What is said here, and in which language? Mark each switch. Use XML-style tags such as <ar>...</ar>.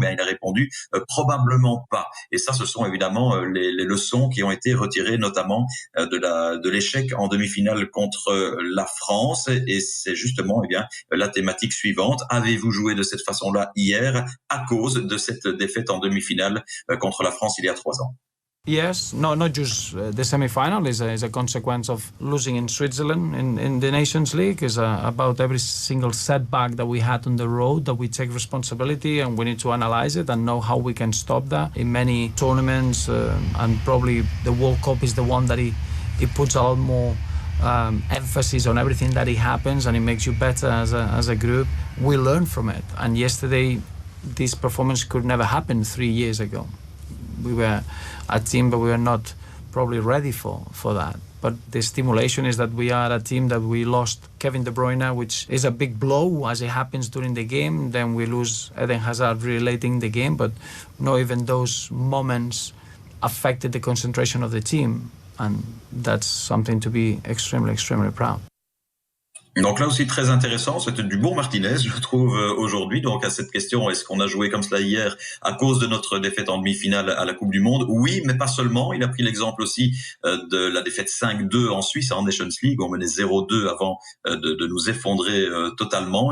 <fr>Il a répondu probablement pas. Et ça, ce sont évidemment les leçons qui ont été retirées, notamment de l'échec en demi-finale contre la France. Et c'est justement la thématique suivante. Avez-vous joué de cette façon-là hier à cause de cette défaite en demi-finale contre la France il y a 3 ans?</fr> <en>Yes, not just the semi-final is a consequence of losing in Switzerland in the Nations League. Is about every single setback that we had on the road, that we take responsibility and we need to analyze it and know how we can stop that. In many tournaments, and probably the World Cup is the one that it puts a lot more emphasis on everything that it happens, and it makes you better as a group. We learn from it, and yesterday this performance could never happen 3 years ago. We were a team, but we were not probably ready for that. But the stimulation is that we are a team that we lost Kevin De Bruyne, which is a big blow as it happens during the game. Then we lose Eden Hazard relating the game, but not even those moments affected the concentration of the team. And that's something to be extremely, extremely proud.</en> <fr>Donc là aussi très intéressant, c'était du bon Martinez, je trouve, aujourd'hui. Donc à cette question, est-ce qu'on a joué comme cela hier à cause de notre défaite en demi-finale à la Coupe du Monde? Oui, mais pas seulement. Il a pris l'exemple aussi de la défaite 5-2 en Suisse, en Nations League. On menait 0-2 avant de nous effondrer totalement.</fr>